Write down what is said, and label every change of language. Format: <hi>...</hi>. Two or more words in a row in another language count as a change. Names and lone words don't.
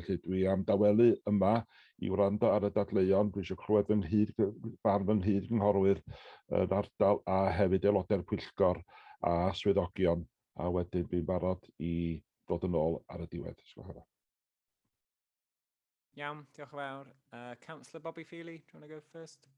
<cy>Felly dwi am dawelu yma i wrando ar y dadleuon. Dwi eisiau clywed barn fy nghyd gynghorwyr yn ardal a hefyd aelodau'r Pwyllgor a swyddogion. A wedyn dwi'n barod i ddod yn ôl ar y diwedd. Iawn, diolch yn fawr.</cy> <en>Councillor Bobby Feely, do you want to go first?</en>